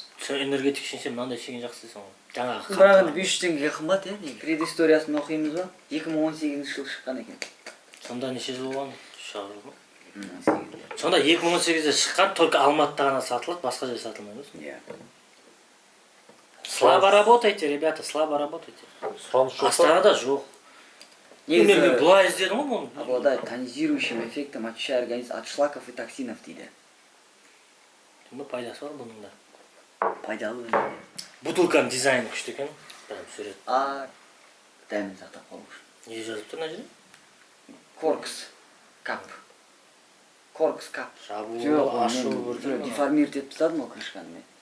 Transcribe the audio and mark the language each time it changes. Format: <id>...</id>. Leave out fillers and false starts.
<kk>Сен энергетик ішінсен мынандай шеген жақсы дейсің ғой. Жаңағы Бірақ енді 500 теңгеге қымбат, е? Предысториясын оқимыз ба? 2018 жылы шыққан екен. Сонда неше жыл болған? Шығару ма? Сонда 2018-де шыққан,</kk> <ru>только</ru> <kk>Алматыда ғана сатылады, басқа жерде сатылмайды ма? Иә.</kk> <ru>Слабо работайте, ребята, слабо работайте.</ru> <kk>Астанада жоқ. Мен бұлай іздедім ғой мұны.</kk> <ru>Обладает тонизирующим эффектом, очищая организм от шлаков и токсинов</ru> <kk>дейді. Пайдасы бар бұның да. Пайдалы өнім. Бутылканың дизайны күшті екен. Прям сурет. дәмін сақтап қалу үшін. Не жазып тұр мына жерде? Коркс кап. Коркс кап. Жабу, ашу, мен деформировать етіп тастадым ол крышканы мен.</kk>